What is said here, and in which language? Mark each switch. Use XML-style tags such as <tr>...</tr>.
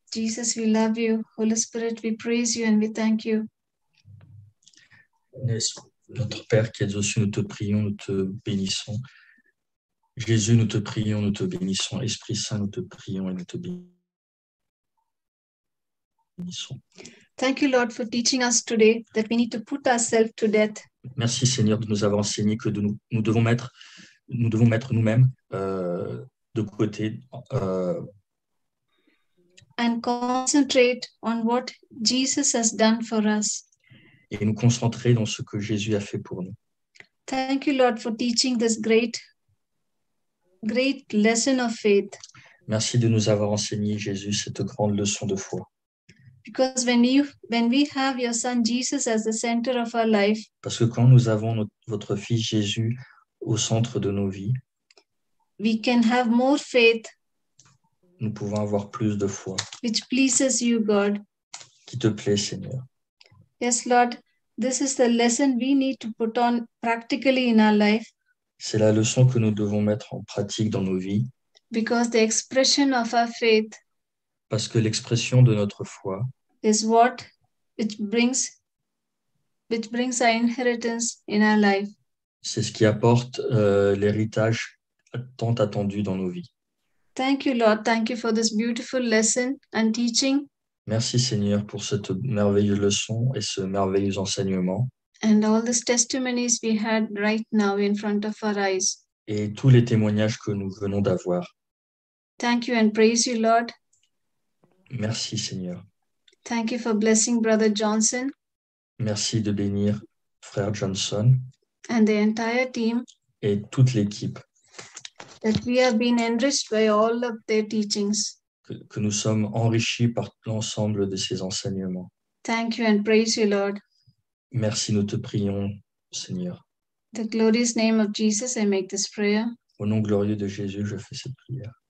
<en>Jesus, we love you. Holy Spirit, we praise you and we thank you.</en> <fr>Notre Père qui es aux cieux, nous te prions, nous te bénissons. Jésus, nous te prions, nous te bénissons. Esprit Saint, nous te prions et nous te bénissons.</fr> <en>Thank you, Lord, for teaching us today that we need to put ourselves to death.</en> <fr>Merci, Seigneur, de nous avoir enseigné que nous devons mettre nous-mêmes de côté.</fr> <en>And concentrate on what Jesus has done for us.</en> <fr>Et nous concentrer dans ce que Jésus a fait pour nous.</fr> <en>Thank you, Lord, for teaching this great lesson of faith.</en> <fr>Merci de nous avoir enseigné, Jésus, cette grande leçon de foi.</fr> <en>Because when we have your son Jesus as the center of our life,</en> <fr>parce que quand nous avons votre fils Jésus au centre de nos vies,</fr> <en>we can have more faith,</en> <fr>nous pouvons avoir plus de foi,</fr> <en>which pleases you, God.</en> <fr>Qui te plaît, Seigneur.</fr> <en>Yes, Lord, this is the lesson we need to put on practically in our life.</en> <fr>C'est la leçon que nous devons mettre en pratique dans nos vies.</fr> <en>Because the expression of our faith,</en> <fr>parce que l'expression de notre foi,</fr> <en>is what which brings our inheritance in our life.</en> <fr>C'est ce qui apporte l'héritage tant attendu dans nos vies.</fr> <en>Thank you, Lord. Thank you for this beautiful lesson and teaching.</en> <fr>Merci, Seigneur, pour cette merveilleuse leçon et ce merveilleux enseignement.</fr> <en>And all these testimonies we had right now in front of our eyes.</en> <fr>Et tous les témoignages que nous venons d'avoir.</fr> <en>Thank you and praise you, Lord.</en> <fr>Merci, Seigneur.</fr> <en>Thank you for blessing Brother Johnson.</en> <fr>Merci de bénir Frère Johnson.</fr> <en>And the entire team.</en> <fr>Et toute l'équipe.</fr> <en>That we have been enriched by all of their teachings.</en> <fr>Que nous sommes enrichis par l'ensemble de ces enseignements.</fr> <en>Thank you and praise you, Lord.</en> <fr>Merci, nous te prions, Seigneur.</fr> <en>The glorious name of Jesus, I make this prayer.</en> <fr>Au nom glorieux de Jésus, je fais cette prière.</fr>